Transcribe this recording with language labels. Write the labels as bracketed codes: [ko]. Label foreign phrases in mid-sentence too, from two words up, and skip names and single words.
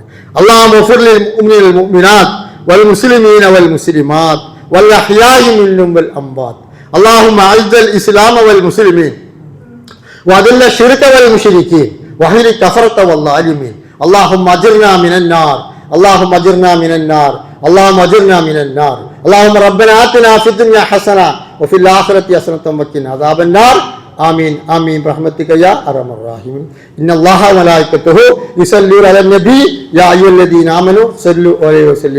[ar] اللهم اغفر للمؤمنين والمؤمنات والمسلمين والمسلمات والأحياء منهم والأموات. اللهم أعز الإسلام والمسلمين وأذل الشرك والمشركين وأهلك الكفرة والظالمين. اللهم أجرنا من النار، اللهم أجرنا من النار, اللهم اجرنا من النار. اللهم ربنا آتنا في الدنيا حسنة وفي الآخرة حسنة وقنا عذاب النار. آمين آمين برحمتك يا أرحم الراحمين. إن الله وملائكته يصلون على النبي يا أيها الذين آمنوا صلوا عليه وسلموا